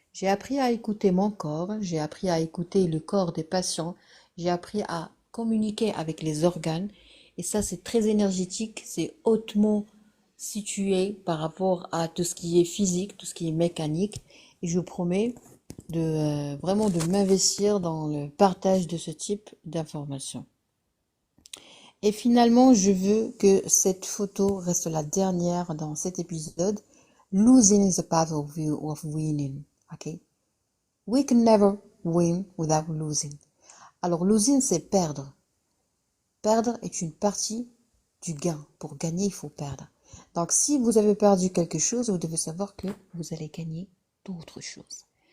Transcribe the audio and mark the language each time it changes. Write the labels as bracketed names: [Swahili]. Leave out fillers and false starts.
[French] J'ai appris à écouter mon corps, j'ai appris à écouter le corps des patients, j'ai appris à communiquer avec les organes, et ça, c'est très énergétique, c'est hautement situé par rapport à tout ce qui est physique, tout ce qui est mécanique. Et je vous promets de vraiment de m'investir dans le partage de ce type d'informations. Et finalement, je veux que cette photo reste la dernière dans cet épisode. [English] Losing is a part of winning. Okay? We can never win without losing. [French] Alors, losing, c'est perdre. Perdre est une partie du gain. Pour gagner, il faut perdre. Donc, si vous avez perdu quelque chose, vous devez savoir que vous allez gagner d'autres choses.